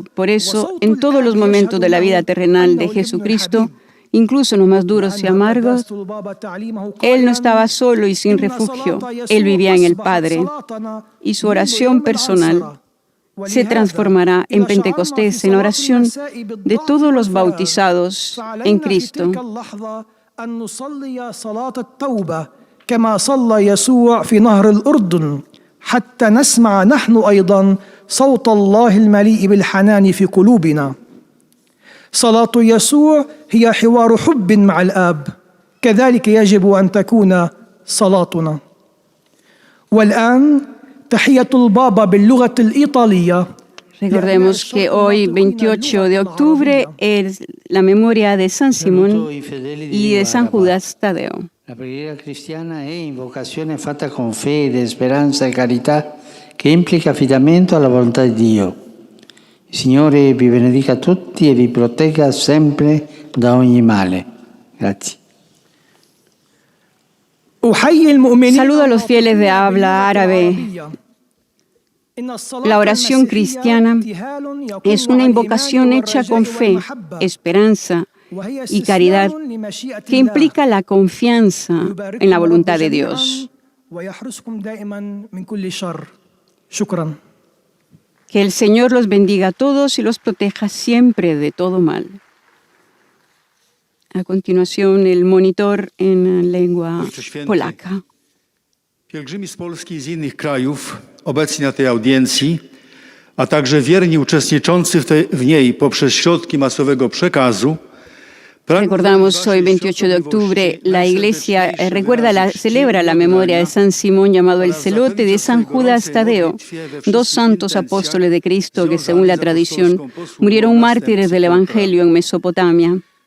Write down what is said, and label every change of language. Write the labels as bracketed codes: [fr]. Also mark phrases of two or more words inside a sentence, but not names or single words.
[es] Por eso, en todos los momentos de la vida terrenal de Jesucristo, incluso en los más duros y amargos, Él no estaba solo y sin refugio. Él vivía en el Padre, y su oración personal se transformará en Pentecostés, en oración de todos los bautizados en Cristo. [ar] كما صلى يسوع في نهر الأردن حتى نسمع نحن أيضا صوت الله المليء بالحنان في قلوبنا. صلاة يسوع هي حوار حب مع الآب، كذلك يجب أن تكون صلاتنا. والآن تحية البابا باللغة الإيطالية. [es] Recordemos que hoy, 28 de octubre, es la memoria de San Simón y de San Judas Tadeo. [it] La preghiera cristiana è invocazione fatta con fede, speranza e carità che implica affidamento alla volontà di Dio. Il Signore vi benedica tutti e vi protegga sempre da ogni male. Grazie. [es] Saludo a los fieles de habla árabe. La oración cristiana es una invocación hecha con fe, esperanza y caridad que implica la confianza en la voluntad de Dios. Que el Señor los bendiga a todos y los proteja siempre de todo mal. A continuación, el monitor en lengua polaca. [pl] Pielgrzymi z Polski i z innych krajów obecni na tej audiencji, a także wierni uczestniczący w niej poprzez środki masowego przekazu. [es] Recordamos hoy, 28 de octubre, la Iglesia celebra la memoria de San Simón llamado el Celote, de San Judas Tadeo, dos santos apóstoles de Cristo que, según la tradición, murieron mártires del Evangelio en Mesopotamia.